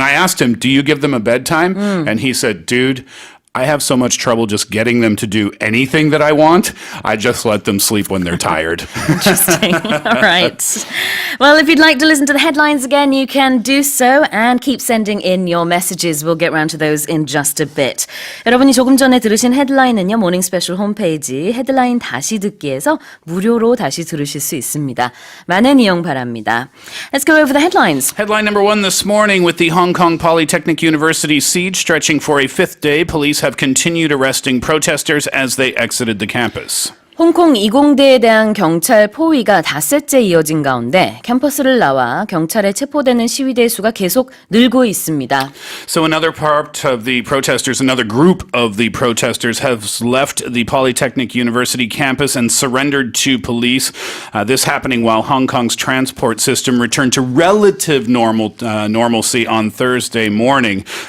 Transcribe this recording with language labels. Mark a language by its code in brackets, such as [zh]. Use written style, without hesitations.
[en] And I asked him, do you give them a bedtime? And he said, dude, I have so much trouble just getting them to do anything that I want. I just let them sleep when they're tired. Interesting. All right. Well, if you'd like to listen to the headlines again, you can do so and keep sending in your messages. We'll get round to those in just a bit. [ko] 여러분이 조금 전에 들으신 헤드라인은요, 모닝 스페셜 홈페이지 헤드라인 다시 듣기에서 무료로 다시 들으실 수 있습니다. 많은 이용 바랍니다. [en] Let's go over the headlines. Headline number 1 this morning: with the Hong Kong Polytechnic University siege stretching for a 5th day, police have continued arresting protesters as they exited the campus. 홍콩 이공대에 대한 경찰 포위가 닷새째 이어진 가운데 캠퍼스를 나와 경찰에 체포되는 시위대 수가 계속 늘고 있습니다. So another group of the protesters has left the Polytechnic University campus and surrendered to police. This happening while Hong Kong's transport system returned to relative normalcy on Thursday morning.